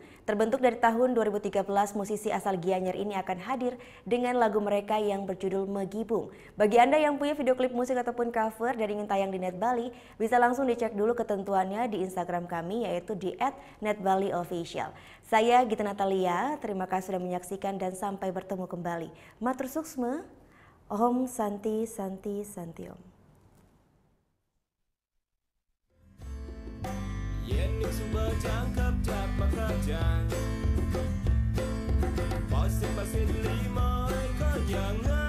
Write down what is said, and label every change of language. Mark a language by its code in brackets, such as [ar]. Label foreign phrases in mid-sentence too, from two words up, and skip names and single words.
[id] Terbentuk dari tahun 2013, musisi asal Gianyar ini akan hadir dengan lagu mereka yang berjudul Megibung. Bagi Anda yang punya video klip musik ataupun cover dan ingin tayang di Net Bali, bisa langsung dicek dulu ketentuannya di Instagram kami, yaitu di @netbaliofficial. Saya Gita Natalia, terima kasih sudah menyaksikan dan sampai bertemu kembali. [ban] Matur suksma, [sa] Om Santi Santi Santi Om. [ban] Yen suba jangkap dapat kerja, pasti lima yang